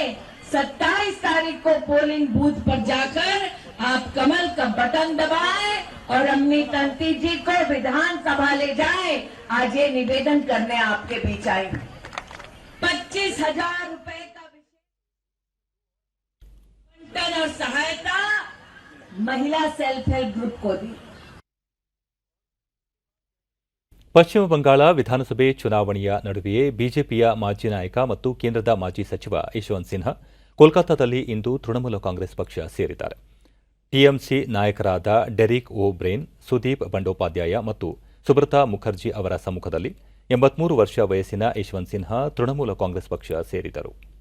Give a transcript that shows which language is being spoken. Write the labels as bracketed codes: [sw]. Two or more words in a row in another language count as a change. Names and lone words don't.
[hi] 27 तारीख को [en] polling booth [hi] पर जाकर आप कमल का बटन दबाएं और अम्मी तंती जी को विधानसभा ले जाए. आज ये निवेदन करने आपके बीच आई. 25,000 रुपए का वितरण और सहायता महिला [en] self help group [hi] को दी. [kn] ಪಶ್ಚಿಮ ಬಂಗಾಳ ವಿಧಾನಸಭೆ ಚುನಾವಣೆಯ ನಡುವೆಯೇ ಬಿಜೆಪಿಯ ಮಾಜಿ ನಾಯಕ ಮತ್ತು ಕೇಂದ್ರದ ಮಾಜಿ ಸಚಿವ ಯಶವಂತ್ ಸಿನ್ಹಾ ಕೋಲ್ಕತ್ತಾದಲ್ಲಿ ಇಂದು ತೃಣಮೂಲ ಕಾಂಗ್ರೆಸ್ ಪಕ್ಷ ಸೇರಿದ್ದಾರೆ. ಟಿಎಂಸಿ ನಾಯಕರಾದ ಡೆರಿಕ್ ಓ ಬ್ರೇನ್, ಸುದೀಪ್ ಬಂಡೋಪಾಧ್ಯಾಯ ಮತ್ತು ಸುಬ್ರತಾ ಮುಖರ್ಜಿ ಅವರ ಸಮ್ಮುಖದಲ್ಲಿ 83 ವರ್ಷ ವಯಸ್ಸಿನ ಯಶವಂತ್ ಸಿನ್ಹಾ ತೃಣಮೂಲ ಕಾಂಗ್ರೆಸ್ ಪಕ್ಷ ಸೇರಿದರು.